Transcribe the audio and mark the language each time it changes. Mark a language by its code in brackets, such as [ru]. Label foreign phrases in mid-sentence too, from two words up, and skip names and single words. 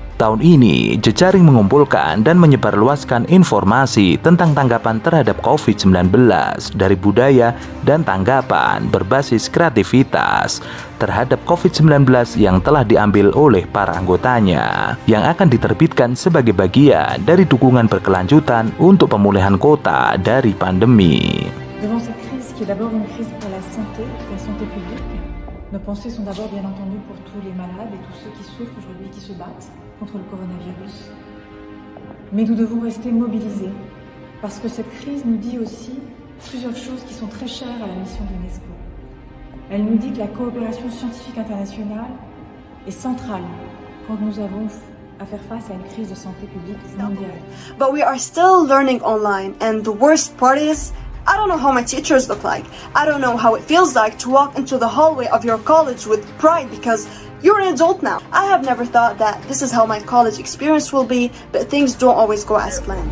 [id] Tahun ini, jejaring mengumpulkan dan menyebarluaskan informasi tentang tanggapan terhadap COVID-19 dari budaya dan tanggapan berbasis kreativitas terhadap COVID-19 yang telah diambil oleh para anggotanya, yang akan diterbitkan sebagai bagian dari dukungan berkelanjutan untuk pemulihan kota dari pandemi. [fr] Devant cette crise qui est d'abord une crise pour la santé publique, nos pensées sont d'abord bien entendu pour tous les malades et tous ceux qui souffrent aujourd'hui, qui se battent contre le coronavirus. Mais nous devons rester mobilisés parce que cette crise nous dit aussi plusieurs choses qui sont très chères à la mission de l'UNESCO. Elle nous dit que la coopération scientifique internationale est centrale quand nous avons à faire face à une crise de santé publique mondiale. [en] But we are still learning online, and the worst part is I don't know how my teachers look like. I don't know how it feels like to walk into the hallway of your college with pride because you're an adult now. I have never thought that this is how my college experience will be, but things don't always go as planned.